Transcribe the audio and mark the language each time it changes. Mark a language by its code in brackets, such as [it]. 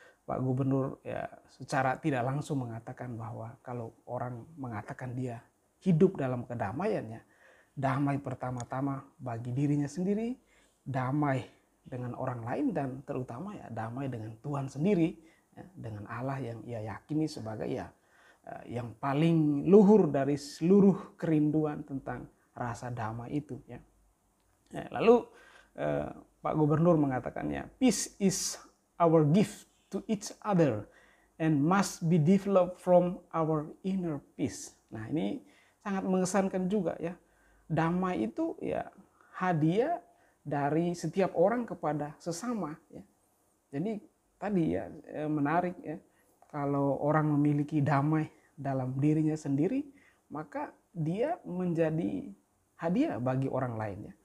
[id] Pak Gubernur ya secara tidak langsung mengatakan bahwa kalau orang mengatakan dia hidup dalam kedamaiannya, damai pertama-tama bagi dirinya sendiri, damai dengan orang lain, dan terutama ya damai dengan Tuhan sendiri, ya, dengan Allah yang ia yakini sebagai ya yang paling luhur dari seluruh kerinduan tentang rasa damai itu. Ya. Lalu Pak Gubernur mengatakannya, [en] peace is our gift to each other and must be developed from our inner peace. [id] Nah, ini sangat mengesankan juga ya. Damai itu ya hadiah dari setiap orang kepada sesama ya. Jadi tadi ya menarik ya, kalau orang memiliki damai dalam dirinya sendiri, maka dia menjadi hadiah bagi orang lain ya.